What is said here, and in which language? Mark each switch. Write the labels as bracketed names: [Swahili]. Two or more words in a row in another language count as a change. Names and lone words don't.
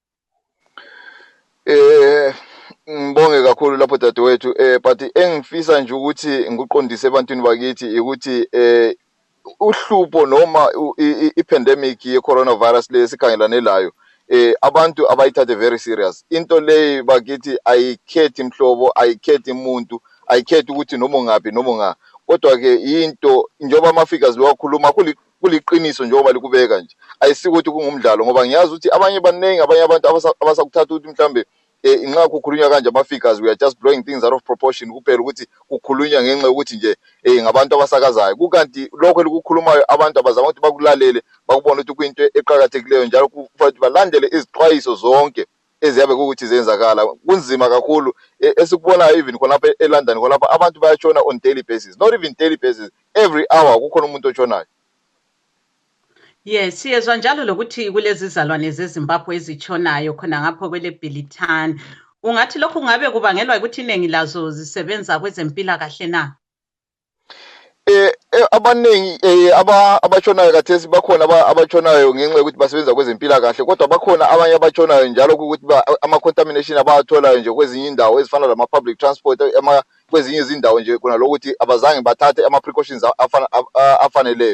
[North Ndebele] Ngibonge kakhulu lapho dadewethu, but engifisa nje ukuthi ngikuqondise ebantwini bakithi ukuthi uhlupho noma i-pandemic ye-coronavirus lesikhangelane layo, abantu abayithathe [English] very serious. [North Ndebele] Into leyo bakithi ayikhethi mhlobo, ayikhethi umuntu, ayikhethi ukuthi noma ungaphi noma unga. Kodwa ke into njengoba ama-figures bewakhuluma kuliqiniso njengoba likubeka nje, ayisiko ukuthi kungumdlalo, ngoba ngiyazi ukuthi abanye baningi, abanye abantu abasakuthatha ukuthi mhlambe inxa kukhulunywa kanje ama-figures, [English] we are just blowing things out of proportion [North Ndebele] kuphela ukuthi kukhulunywa ngenxa yokuthi nje ngabantu abasakazayo. Kukanti lokho elikukhulumayo abantu abazama ukuthi bakulalele, bakubona ukuthi kuyinto eqhakathekileyo, njalo kufanele balandele izixwayiso zonke eziyabe ukuthi zenzakala. Kunzima kakhulu esikubonayo even khonapha eLondon, khonapha abantu bayatshona [English] on daily basis, not even daily basis, every hour [North Ndebele] kukhona umuntu otshonayo. Yes, siyezwa njalo lokuthi kulezi zalwane zeZimbabwe ezitshonayo khona ngapho kwele Bilitani. Ungathi lokhu kungabe kubangelwa ukuthi iningi lazo zisebenza kwezempilakahle na? Abaningi abatshonayo kathesi bakhona abatshonayo ngenxa yokuthi basebenza kwezempilakahle, kodwa bakhona abanye abatshonayo njalo ukuthi ama-contamination abawatholayo nje kwezinye indawo ezifana lama- [English] public transport, [North Ndebele] kwezinye izindawo nje khona lokuthi abazange bathathe ama-precautions afaneleyo.